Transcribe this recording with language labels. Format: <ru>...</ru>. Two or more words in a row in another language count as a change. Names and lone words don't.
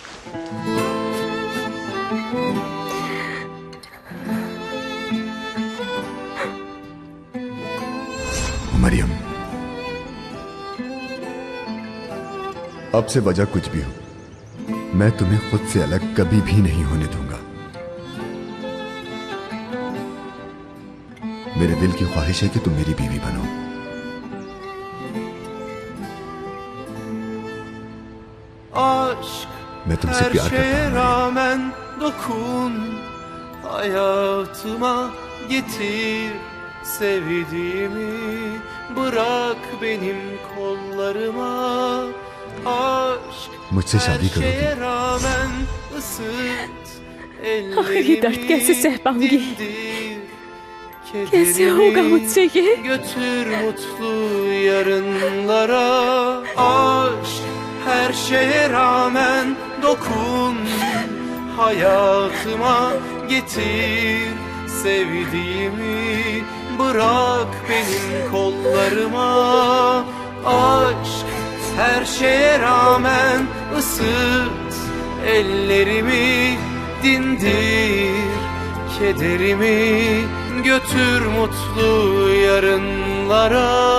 <hi>मरियम, अब से वजह कुछ भी हो, मैं तुम्हें खुद से अलग कभी भी नहीं होने दूंगा। मेरे दिल की ख्वाहिश है कि तुम मेरी बीवी बनो। मैं तुमसे प्यार करता हूं।</hi> <tr>rağmen dokun hayatıma getir sevdiğimi bırak benim kollarıma aşk</tr> <hi>मुझसे शादी</hi> <tr>her şeye</tr> <hi>करोगी?</hi> <tr>rağmen ısıt</tr> <hi>आखिर ये दर्द कैसे सह पाऊंगी?</hi> <tr>dindir</tr> <hi>कैसे होगा मुझसे ये?</hi> <tr>götür mutlu yarınlara aşk her şeye rağmen dokun hayatıma getir sevdiğimi bırak benim kollarıma aşk her şeye rağmen ısıt ellerimi dindir kederimi götür mutlu yarınlara.</tr>